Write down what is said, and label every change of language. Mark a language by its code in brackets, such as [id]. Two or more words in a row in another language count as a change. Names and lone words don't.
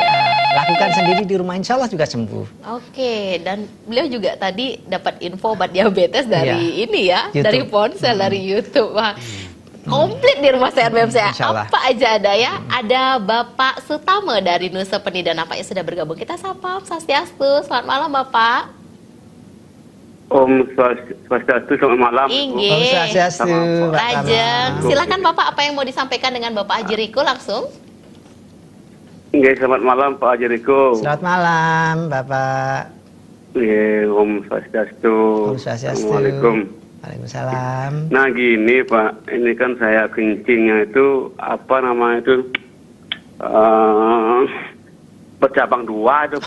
[id] Lakukan sendiri di rumah, insya Allah juga sembuh. Oke, dan beliau juga tadi dapat info obat diabetes dari ini ya, YouTube. dari ponsel, dari YouTube. Wah, komplit di rumah sehat BMCA. Apa aja ada ya? Ada Bapak Sutama dari Nusa Penida, nampaknya sudah bergabung. Kita sapa, Swastiastu. Selamat malam Bapak. [ban] Om Swastiastu, [id] selamat malam. Inggih. [ban] Om Swastiastu. Rajeng. [id] Silakan Bapak, apa yang mau disampaikan dengan Bapak Haji Riko langsung? Inggih, selamat malam Pak Haji Riko. Selamat malam Bapak. [ban] Om Swastiastu. Om Swastiastu. [ar] Assalamualaikum. Waalaikumsalam. [id] Nah gini Pak, ini kan saya kencingnya itu apa namanya itu bercabang 2 itu Pak.